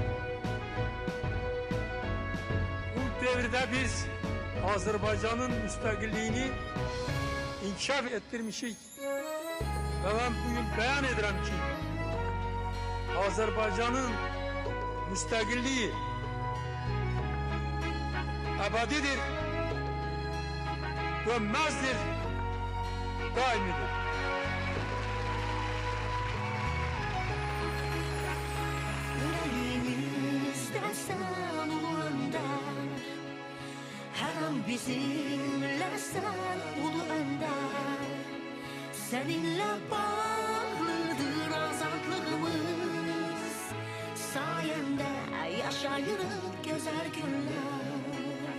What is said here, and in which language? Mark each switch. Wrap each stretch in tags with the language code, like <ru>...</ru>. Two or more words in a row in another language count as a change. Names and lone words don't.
<az>Bu devirdə biz Azərbaycanın müstəqilliyini inkişaf etdirmişik və mən bugün bəyan edirəm ki, Azərbaycanın müstəqilliyi əbədidir, dönmezdir, daimidir.</az> <tr>Yüreğimizde sen ulu önder, her an bizimle sen ulu önder. Seninle bağlıdır azadlığımız, sayende yaşayırız güzel günler.</tr>